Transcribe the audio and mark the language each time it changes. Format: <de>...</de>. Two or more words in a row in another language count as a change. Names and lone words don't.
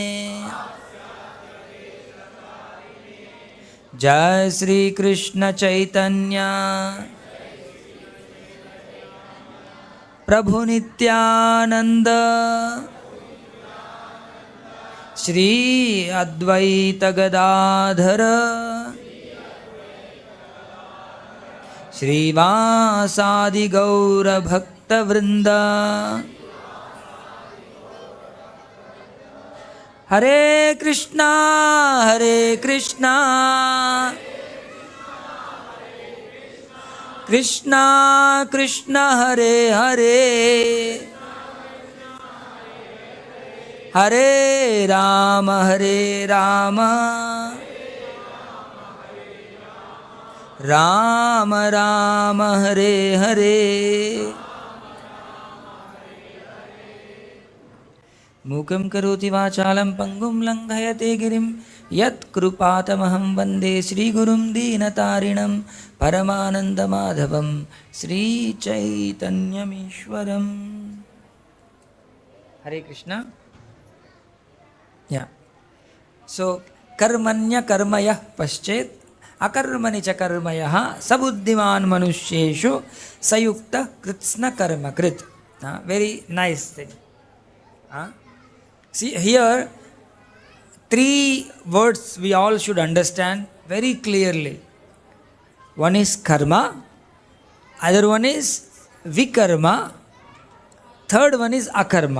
<sa>जय श्री कृष्ण चैतन्य प्रभु नित्यानंद श्री अद्वैत गदाधर श्रीवासादि गौर भक्त वृंद। हरे कृष्णा कृष्णा कृष्णा हरे हरे हरे राम राम राम हरे हरे। मूकं करोति वाचालं पंगुं लंघयते गिरिं यत्कृपातमहं वन्दे श्रीगुरुं दीनतारिणं परमानन्दमाधवं श्रीचैतन्यमीश्वरम्। हरे कृष्ण। या सो कर्मण्य कर्मयः पश्चेत् अकर्मणि च कर्मयः सबुद्धिमान् मनुष्येषु सयुक्त कृत्स्न कर्मकृत्।</sa> <en>very nice thing. See here, three words we all should understand very clearly. One is karma, other one is vikarma, third one is akarma.</en>